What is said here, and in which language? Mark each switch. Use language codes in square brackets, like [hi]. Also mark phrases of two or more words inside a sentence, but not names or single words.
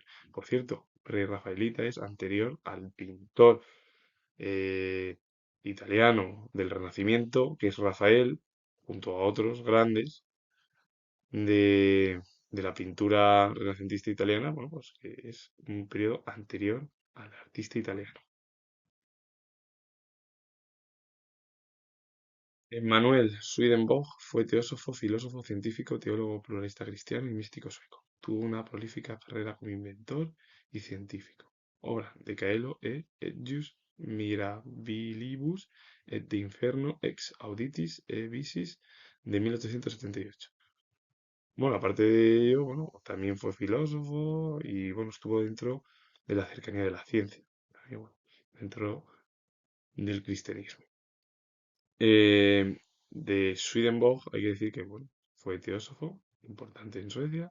[es] Por cierto, pre-rafaelita es anterior al pintor eh, italiano del Renacimiento, que es Rafael, junto a otros grandes de la pintura renacentista italiana, bueno, pues que es un periodo anterior al artista italiano. Emmanuel Swedenborg fue teósofo, filósofo, científico, teólogo pluralista cristiano y místico sueco. Tuvo una prolífica carrera como inventor y científico. Obra de Caelo Ejus Mirabilibus et de Inferno ex Auditis e Visis de 1878. Bueno, aparte de ello, bueno, también fue filósofo y bueno, estuvo dentro de la cercanía de la ciencia, también, bueno, dentro del cristianismo. De Swedenborg hay que decir que bueno, fue teósofo importante en Suecia.